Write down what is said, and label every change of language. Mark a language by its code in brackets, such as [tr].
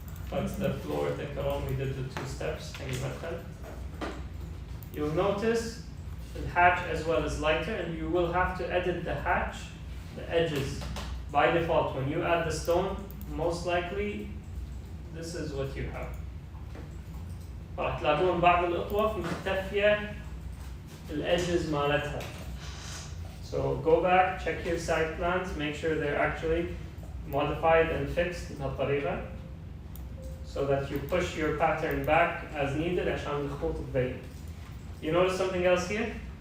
[en] That's the floor [ar] تذكرون [en] we did the 2 steps. You'll notice the hatch as well as lighter, and you will have to edit the hatch, the edges. By default, when you add the stone, most likely this is what you have. [ar] راح تلاقون بعض الأطواف مختفية الedges مالتها. [en] So go back, check your site plans, make sure they're actually modified and fixed [ar] بهالطريقة, [en] so that you push your pattern back as needed [ar] عشان الخطوط تبين. [en] You notice something else here?